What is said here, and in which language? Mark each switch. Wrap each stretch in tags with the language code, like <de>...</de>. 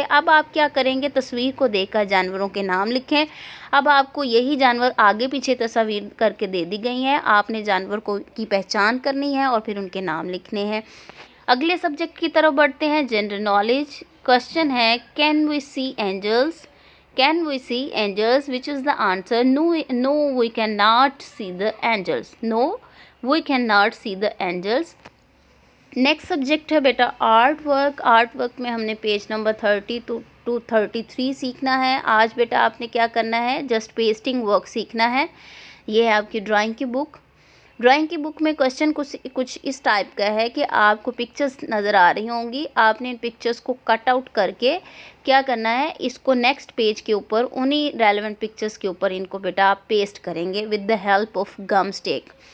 <hi>अब आप क्या करेंगे, तस्वीर को देखकर जानवरों के नाम लिखें। अब आपको यही जानवर आगे पीछे तस्वीर करके दे दी गई हैं, आपने जानवर को की पहचान करनी है और फिर उनके नाम लिखने हैं। अगले सब्जेक्ट की तरफ बढ़ते हैं, जनरल नॉलेज। क्वेश्चन है, can we C angels?</hi> <en>Can we see angels? Which is the answer? No, no, we cannot see the angels. No, we cannot see the angels.</en> <hi>Next subject है बेटा art work. Art work में हमने page number 30 to 33 सीखना है। आज बेटा आपने क्या करना है, जस्ट पेस्टिंग वर्क सीखना है। ये है आपकी ड्राइंग की बुक। ड्राइंग की बुक में क्वेश्चन कुछ इस टाइप का है कि आपको पिक्चर्स नज़र आ रही होंगी, आपने इन पिक्चर्स को कट आउट करके क्या करना है, इसको नेक्स्ट पेज के ऊपर उन्हीं रेलेवेंट पिक्चर्स के ऊपर इनको बेटा आप पेस्ट करेंगे with the help of gum stick.</hi>